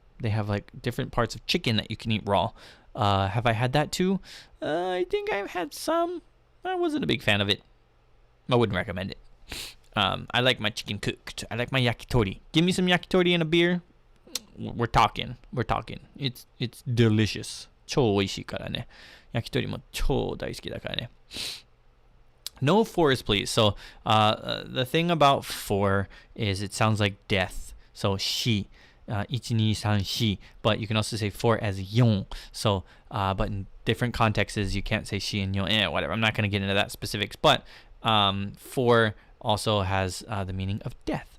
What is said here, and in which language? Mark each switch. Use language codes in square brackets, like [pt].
[en] They have like different parts of chicken that you can eat raw. Have I had that too? I think I've had some. I wasn't a big fan of it. I wouldn't recommend it. I like my chicken cooked. I like my yakitori. Give me some yakitori and a beer. We're talking. It's delicious. [ja] 超美味しいからね。 yakitori も超大好きだからね。 [en] No fours, please. So the thing about four is it sounds like death. So shi, 1, 2, 3, shi. But you can also say four as yon. So but in different contexts, you can't say shi and yon. Whatever. I'm not going to get into that specifics. But four also has the meaning of death.